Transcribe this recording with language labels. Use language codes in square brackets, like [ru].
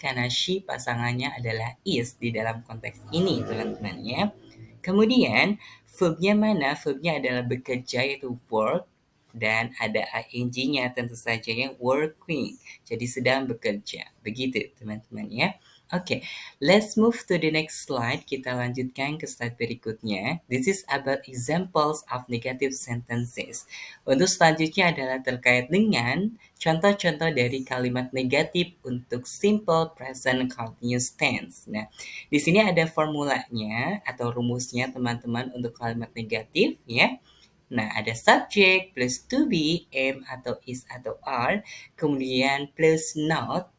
[id] Karena she pasangannya adalah is di dalam konteks ini, teman-teman ya. Kemudian, verbnya mana? Verbnya adalah bekerja, yaitu work, dan ada ing-nya tentu saja yang working. Jadi sedang bekerja. Begitu, teman-teman ya. [en] Oke, let's move to the next slide. [id] Kita lanjutkan ke slide berikutnya. [en] This is about examples of negative sentences. [id] Untuk selanjutnya adalah terkait dengan contoh-contoh dari kalimat negatif untuk simple present continuous tense. Nah, di sini ada formulanya atau rumusnya teman-teman untuk kalimat negatif ya. Nah, ada subject plus to be, am atau is atau are, kemudian plus not.